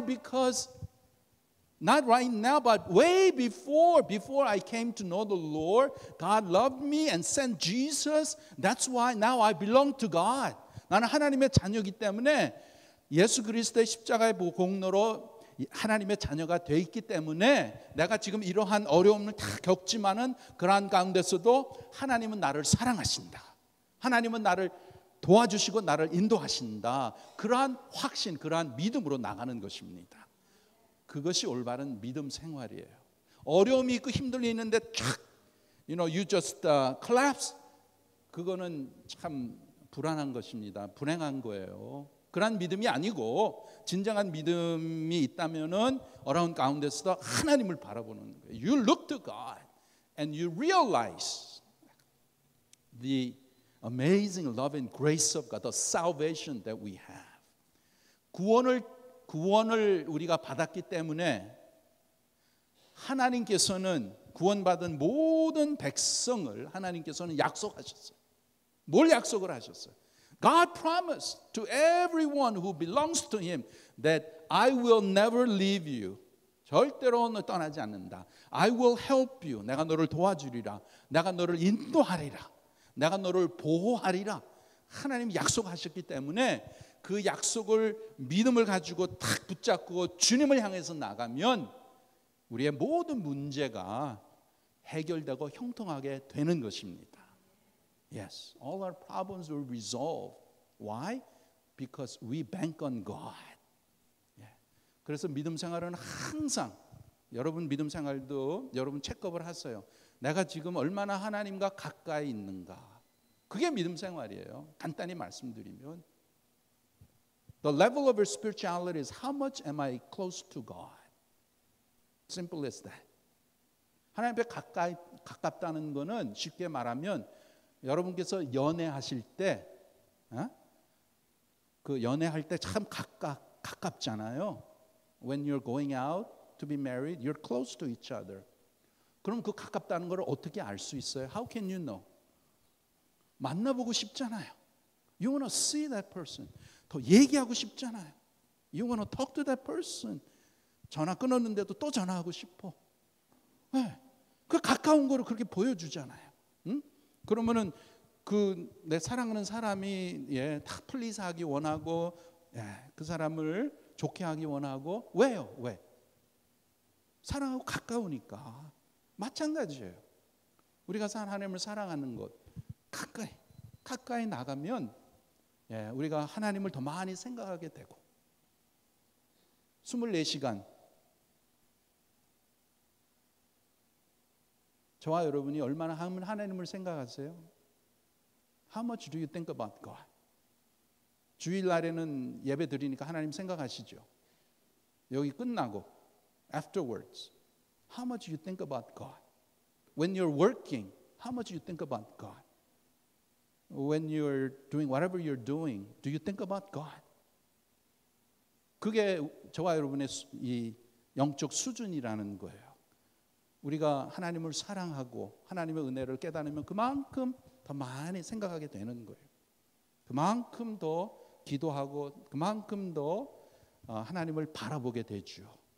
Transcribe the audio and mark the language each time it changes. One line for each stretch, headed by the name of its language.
English: Because not right now, but way before I came to know the Lord, God loved me and sent Jesus. That's why now I belong to God.
Korean: 나는 하나님의 자녀이기 때문에 예수 그리스도의 십자가의 공로로 하나님의 자녀가 돼 있기 때문에 내가 지금 이러한 어려움을 다 겪지만은 그러한 가운데서도 하나님은 나를 사랑하신다. 하나님은 나를 도와주시고 나를 인도하신다. 그러한 확신, 그러한 믿음으로 나가는 것입니다. 그것이 올바른 믿음 생활이에요. 어려움이 있고 힘들이 있는데 촥,
English: you just collapse.
Korean: 그거는 참 불안한 것입니다. 불행한 거예요. 그런 믿음이 아니고 진정한 믿음이 있다면은 어려운 가운데서도 하나님을 바라보는 거예요.
English: You look to God and you realize the amazing love and grace of God, the salvation that we have.
Korean: 구원을 우리가 받았기 때문에 하나님께서는 구원받은 모든 백성을 하나님께서는 약속하셨어요. 뭘 약속을 하셨어요?
English: God promised to everyone who belongs to Him that I will never leave you.
Korean: 절대로 너 떠나지 않는다.
English: I will help you.
Korean: 내가 너를 도와주리라. 내가 너를 인도하리라. 내가 너를 보호하리라. 하나님 약속하셨기 때문에 그 약속을 믿음을 가지고 탁 붙잡고 주님을 향해서 나가면 우리의 모든 문제가 해결되고 형통하게 되는 것입니다.
English: Yes, all our problems will resolve. Why? Because we bank on God.
Korean: 그래서 믿음 생활은 항상 여러분 믿음 생활도 여러분 체크업을 하세요. 내가 지금 얼마나 하나님과 가까이 있는가. 그게 믿음 생활이에요. 간단히 말씀드리면
English: The level of your spirituality is how much am I close to God? Simple as that.
Korean: 하나님 앞에 가깝다는 거는 쉽게 말하면 여러분께서 연애하실 때 그 연애할 때 참 가깝잖아요.
English: when you're going out to be married, you're close to each other.
Korean: 그럼 그 가깝다는 걸 어떻게 알 수 있어요?
English: How can you know?
Korean: 만나보고 싶잖아요.
English: You want to see that person.
Korean: 더 얘기하고 싶잖아요.
English: You want to talk to that person.
Korean: 전화 끊었는데도 또 전화하고 싶어. 네. 그 가까운 거를 그렇게 보여주잖아요. 응? 그러면은 그 내 사랑하는 사람이 다 플리즈하기 원하고 그 사람을 좋게 하기 원하고 왜요? 왜? 사랑하고 가까우니까. 마찬가지예요. 우리가 하나님을 사랑하는 것 가까이 나가면 우리가 하나님을 더 많이 생각하게 되고 24시간 저와 여러분이 얼마나 하나님을 생각하세요?
English: How much do you think about God?
Korean: 주일날에는 예배 드리니까 하나님 생각하시죠? 여기 끝나고
English: afterwards How much you think about God? When you're working, how much you think about God? When you're doing whatever you're doing, do you think about God?
Korean: 그게 저와 여러분의 이 영적 수준이라는 거예요. 우리가 하나님을 사랑하고 하나님의 은혜를 깨달으면 그만큼 더 많이 생각하게 되는 거예요. 그만큼 더 기도하고 그만큼 더 하나님을 바라보게 되죠.